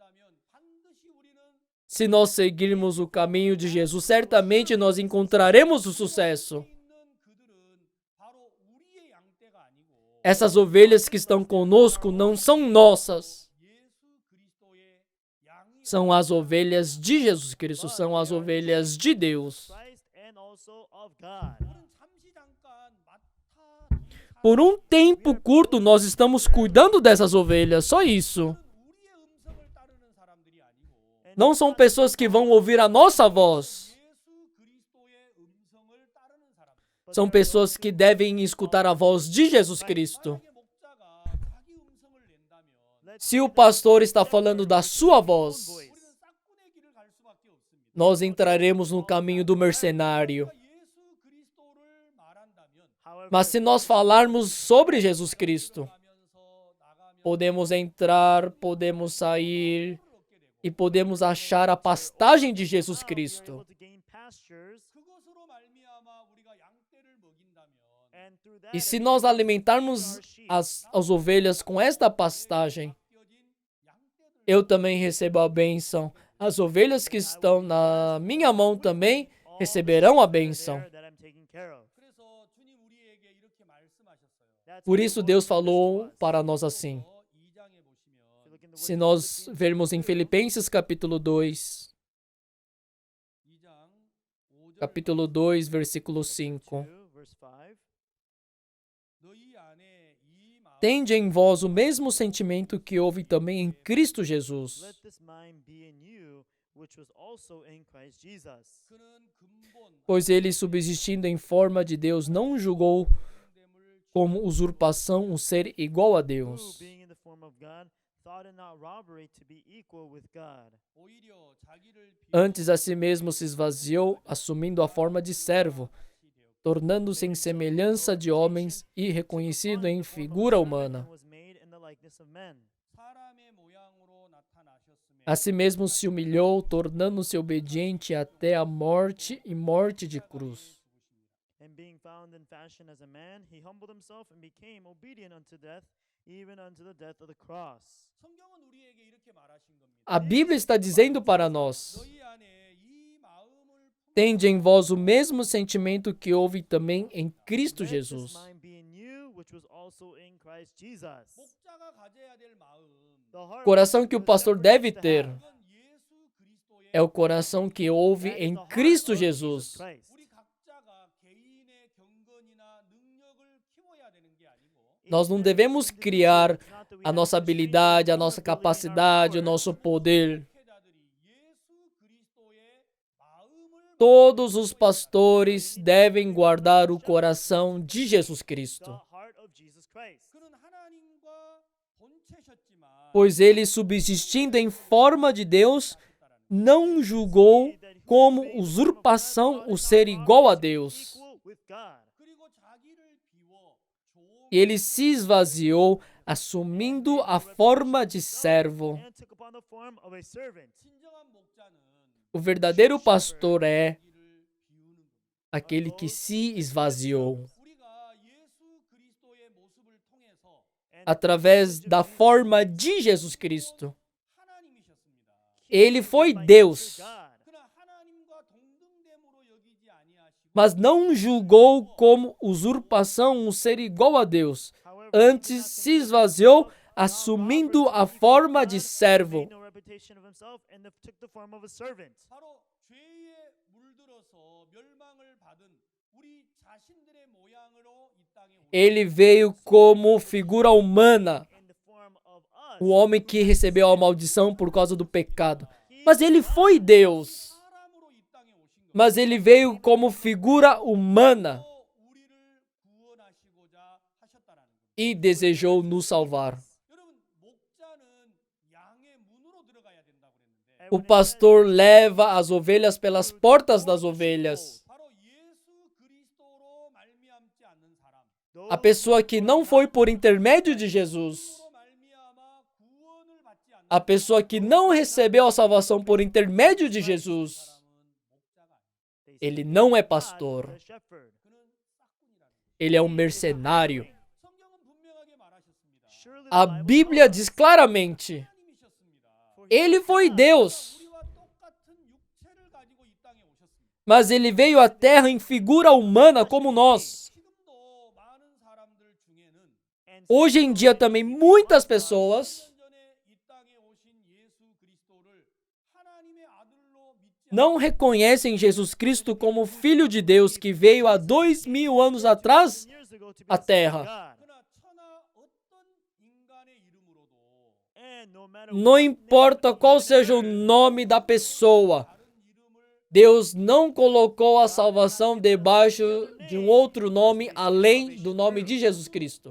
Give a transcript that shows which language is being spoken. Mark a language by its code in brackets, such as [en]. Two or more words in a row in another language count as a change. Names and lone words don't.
[pt] Se nós seguirmos o caminho de Jesus, certamente nós encontraremos o sucesso. Essas ovelhas que estão conosco não são nossas. São as ovelhas de Jesus Cristo, são as ovelhas de Deus. [en] Christ and also of God. [ko] 우리는 잠시 잠깐 [pt] Por um tempo curto, nós estamos cuidando dessas ovelhas, só isso. [ko] 우리의 음성을 따르는 사람들이 아니고 [pt] Não são pessoas que vão ouvir a nossa voz. [ko] 예수 그리스도의 음성을 따르는 사람들. [pt] São pessoas que devem escutar a voz de Jesus Cristo. [ko] 만약에 목자가 자기 음성을 낸다면 [pt] Se o pastor está falando da sua voz, [ko] 우리는 싹군의 길을 갈 수밖에 없습니다. [pt] nós entraremos no caminho do mercenário. [ko] 예수 그리스도를 말한다면 [pt] Mas se nós falarmos sobre Jesus Cristo, podemos entrar, podemos sair e podemos achar a pastagem de Jesus Cristo. [ko] 그것으로 말미암아 우리가 양떼를 먹인다면 [pt] E se nós alimentarmos as ovelhas com esta pastagem, eu também recebo a bênção. As ovelhas que estão na minha mão também receberão a bênção. [ko] 그래서 주님 우리에게 이렇게 말씀하셨어요. [pt] Por isso Deus falou para nós assim. [ko] 2장에 보시면 [pt] Se nós vermos em Filipenses capítulo 2, [ko] 2장 5절 [pt] capítulo 2, versículo 5. [ko] 너희 안에 이 마음 [pt] Tende em vós o mesmo sentimento que houve também em Cristo Jesus. [en] Let this mind be in you, which was also in Christ Jesus. [ko] 그는 근본 [pt] Pois ele, subsistindo em forma de Deus, não julgou como usurpação o ser igual a [en] Who, [pt] Deus. [en] being in the form of God, thought it not robbery to be equal with God. [ko] 오히려 자기를 [pt] Antes a si mesmo se esvaziou, assumindo a forma de servo, tornando-se em semelhança de homens e reconhecido em figura humana. [en] Was made in the likeness of men. [ko] 사람의 모양으로 나타나셨음에 [pt] A si mesmo se humilhou, tornando-se obediente até a morte e morte de cruz. [en] And being found in fashion as a man, he humbled himself and became obedient unto death, even unto the death of the cross. [ko] 성경은 우리에게 이렇게 말하신 겁니다. [pt] A Bíblia está dizendo para nós: [ko] 너희 안에 이 마음을 [pt] tende em vós o mesmo sentimento que houve também em Cristo [en] Let this Jesus. mind be in you, which was also in Christ Jesus. [ko] 목자가 가져야 될 마음 [en] The heart [pt] Coração que o [en] the [pt] pastor [en] shepherd [pt] deve [en] needs to [pt] ter [en] have. [ko] 그건 예수 그리스도의 [pt] é o coração que houve [en] That is [pt] em [en] the heart [pt] Cristo [en] of Jesus. Christ. [ko] 우리 각자가 개인의 경건이나 능력을 키워야 되는 게 아니고 [pt] Nós não devemos criar a nossa habilidade, a nossa capacidade, o nosso poder. [ko] 목회자들이 예수 그리스도의 마음을 [pt] Todos os pastores devem guardar o coração de Jesus Cristo, [en] The heart of Jesus Christ. [ko] 그는 하나님과 본체셨지만 [pt] pois ele, subsistindo em forma de Deus, não julgou como usurpação o ser igual a Deus. [en] Equal with God. [ko] 그리고 자기를 비워 종 [pt] Ele se esvaziou, assumindo a forma de servo. [en] And took upon the form of a servant. [ko] 진정한 목자는 [pt] O verdadeiro pastor é [ko] 자기를 비우는 겁니다. [pt] aquele que se esvaziou. [ko] 우리가 예수 그리스도의 모습을 통해서 [en] And [pt] Através da forma de Jesus Cristo. [ko] 하나님이셨습니다. [pt] Ele foi [en] by [pt] Deus, [en] nature God. [ko] 그러나 하나님과 동등됨으로 여기지 아니하시고 [pt] mas não julgou como usurpação o ser igual a Deus. [en] However, [pt] Antes se esvaziou, assumindo a forma de servo. [en] made no reputation of himself and took the form of a servant. [ko] 바로 죄에 물들어서 멸망을 받은 우리 자신들의 모양으로 이 땅에 오신 [pt] Ele veio como figura humana, [en] In the form of us. [pt] o homem que recebeu a maldição por causa do pecado. Mas ele foi Deus. [ko] 사람으로 이 땅에 오신 겁니다. [pt] Mas ele veio como figura humana [ko] 우리를 구원하시고자 하셨다라는 겁니다. [pt] e desejou nos salvar. [ko] 여러분 목자는 양의 문으로 들어가야 된다고 그랬는데 [pt] O pastor leva as ovelhas pelas portas das ovelhas. [ko] 바로 예수 그리스도로 말미암지 않는 사람 [pt] A pessoa que não foi por intermédio de Jesus, [ko] 로 말미암아 구원을 받지 않는 [pt] a pessoa que não recebeu a salvação por intermédio de Jesus, [ko] 사람은 목자가 아니에요. [pt] ele não é pastor. [en] The shepherd. [ko] 그는 싹군이라는 거예요. [pt] Ele é um mercenário. [ko] 성경은 분명하게 말하셨습니다. [en] Surely the [pt] A [en] Bible [pt] Bíblia diz claramente: [ko] 하나님이셨습니다. [pt] ele foi Deus, [ko] 우리와 똑같은 육체를 가지고 이 땅에 오셨습니다. [pt] mas ele veio à terra em figura humana como nós. [ko] 지금도 많은 사람들 중에는 [en] and [pt] Hoje em dia também muitas pessoas [ko] 1년 전에 이 땅에 오신 예수 그리스도를 [pt] não reconhecem Jesus Cristo como Filho de Deus que veio há 2000 anos atrás à Terra. Não importa qual seja o nome da pessoa, Deus não colocou a salvação debaixo de um outro nome além do nome de Jesus Cristo.